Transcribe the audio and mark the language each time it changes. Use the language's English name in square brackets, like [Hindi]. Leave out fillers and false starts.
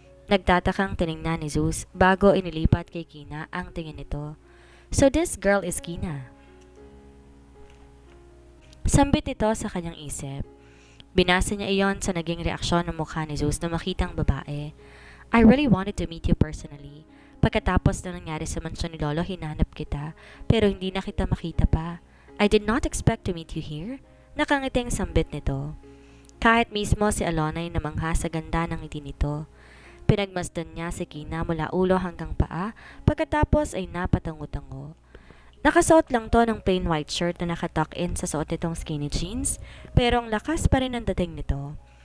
[Filipino] Nagtatakang tiningnan ni Zeus bago inilipat kay Kina ang tingin nito. [English] So this girl is Kina. [Filipino] Sambit ito sa kanyang isip. Binasa niya iyon sa naging reaksyon ng mukha ni Zeus na makitang babae. [English] I really wanted to meet you personally. [Filipino] Pagkatapos na nangyari sa mansyon ni Lolo, hinanap kita, pero hindi na kita makita pa. [English] I did not expect to meet you here. [Filipino] Nakangiting sambit nito. Kahit mismo si Alona ay namangha sa ganda ng ngiti nito. Pinagmasdan niya si Kina mula ulo hanggang paa, pagkatapos ay napatango-tango. Nakasuot lang to ng plain white shirt na nakatuck in sa suot nitong skinny jeans, pero ang lakas pa rin ang dating nito.